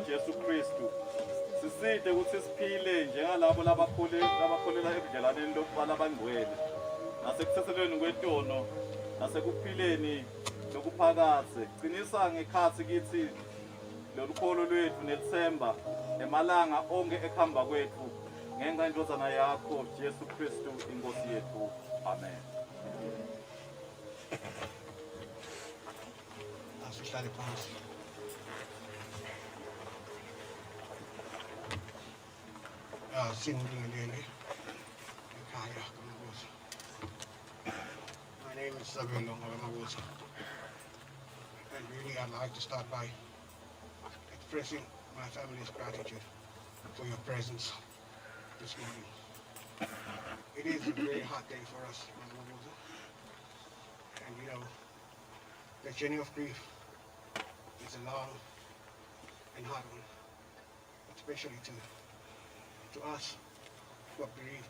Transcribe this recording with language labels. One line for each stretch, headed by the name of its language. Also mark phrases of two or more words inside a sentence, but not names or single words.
Swati: Jesu Kristu siside ukuthi siphile njengalabo labakholela ebudlelaneni lokubala abangcwele nasekuthethelweni kwetono nasekuphileni lokuphakathe qinisa ngekhathi kithi lolukholo lwethu nethemba emalanga onke ekhamba kwethu ngenxa yendodana yakho Jesu Kristu inkosi yethu amen. asihlale phansi singibingelele ekhaya kaMabuza.
English: My name is Sabelo Mabuza, and really I'd like to start by expressing my family's gratitude for your presence this morning. It is a very hard day for us, Mabuza, and you know, the journey of grief is a long and hard one, especially to us who are bereaved.